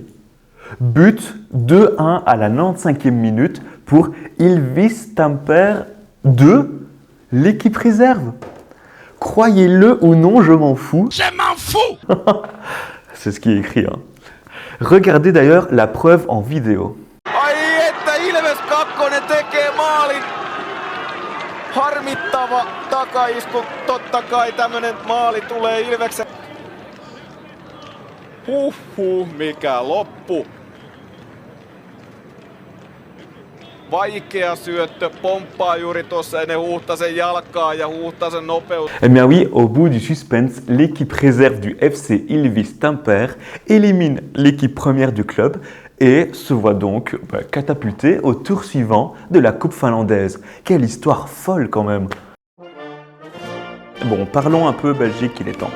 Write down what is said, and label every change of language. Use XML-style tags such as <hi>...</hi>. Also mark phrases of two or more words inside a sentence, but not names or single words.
<fr>But 2-1 à la 95e minute pour Ilves Tampere 2, l'équipe réserve. Croyez-le ou non, je m'en fous. Je m'en fous. C'est ce qui est écrit. Hein. Regardez d'ailleurs la preuve en vidéo.</fr> <fi>Ai että Ilves 2 tekee maalin. Harmittava takaisku. Totta kai tämmönen maali tulee Ilveksen. Mikä loppu. Vaikea syöttö, pomppaa juuri tuossa ennen Huhtasen jalkaa ja Huhtasen nopeus.</fi> <fr>Eh bien oui, au bout du suspense, l'équipe réserve du FC Ilves Tampere élimine l'équipe première du club et se voit donc catapultée au tour suivant de la Coupe finlandaise. Quelle histoire folle quand même. Bon, parlons un peu Belgique, il est temps.</fr>